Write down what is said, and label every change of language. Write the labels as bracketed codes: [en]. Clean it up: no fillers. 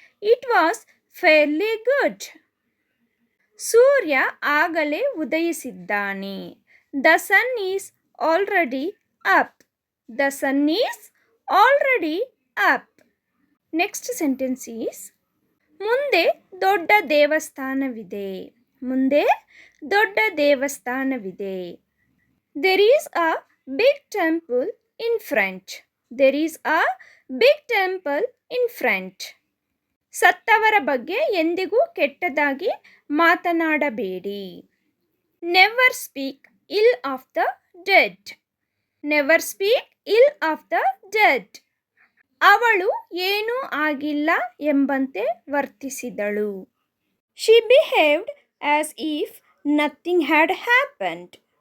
[en] It was fairly good. [kn] ಸೂರ್ಯ ಆಗಲೇ ಉದಯಿಸಿದ್ದಾನೆ. [en] The sun is already up. The sun is already up. Next sentence is [kn] ಮುಂದೆ ದೊಡ್ಡ ದೇವಸ್ಥಾನವಿದೆ. ಮುಂದೆ ದೊಡ್ಡ ದೇವಸ್ಥಾನವಿದೆ. [en] There is a big temple in front. There is a big temple in front. [kn] ಸತ್ತವರ ಬಗ್ಗೆ ಎಂದಿಗೂ ಕೆಟ್ಟದಾಗಿ ಮಾತನಾಡಬೇಡಿ. [en] Never speak ill of the dead. Never speak ill of the dead. [kn] ಅವಳು ಏನೂ ಆಗಿಲ್ಲ ಎಂಬಂತೆ ವರ್ತಿಸಿದಳು. [en] She behaved as if nothing had happened.